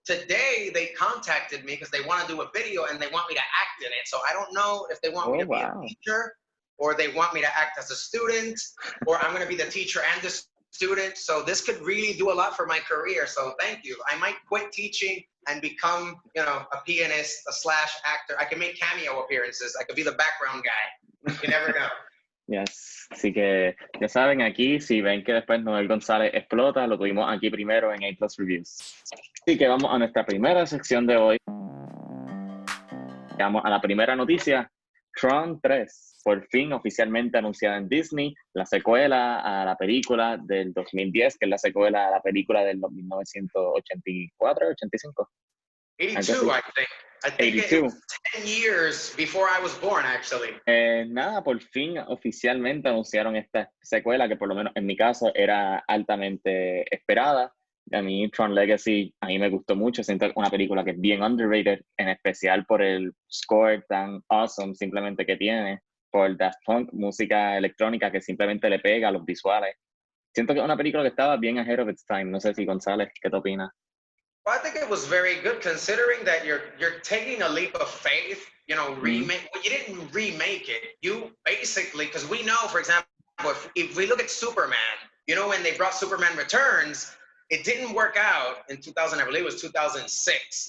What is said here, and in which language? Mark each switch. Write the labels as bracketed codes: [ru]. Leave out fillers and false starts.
[en] Today they contacted me because they want to do a video and they want me to act in it. So I don't know if they want me to be a teacher or they want me to act as a student, or I'm going to be the teacher and the student. So this could really do a lot for my career. So thank you. I might quit teaching and become, a pianist, / actor. I can make cameo appearances. I could be the background guy. You never know. [es] Yes, así que ya saben, aquí si ven que después Noel González explota, lo tuvimos aquí primero en A Reviews. Así que vamos a nuestra primera sección de hoy. Vamos a la primera noticia. Tron 3, por fin oficialmente anunciada en Disney, la secuela a la película del 2010, que es la secuela a la película del 1984, 85. [en] 82, I think. I think 82. it was 10 years before I was born, actually. [es] Nada, por fin oficialmente anunciaron esta secuela que por lo menos en mi caso era altamente esperada. A mí Tron Legacy, a mí me gustó mucho, siento una película que es bien underrated, en especial por el score tan awesome simplemente que tiene, por Daft Punk, música electrónica que simplemente le pega a los visuales. Siento que es una película que estaba bien [en] ahead of its time. [es] No sé si González, ¿qué te opinas? [en] Well, I think it was very good considering that you're taking a leap of faith, remake. Well, you didn't remake it. You basically, because we know, for example, if we look at Superman, when they brought Superman Returns, it didn't work out in 2000, I believe it was 2006.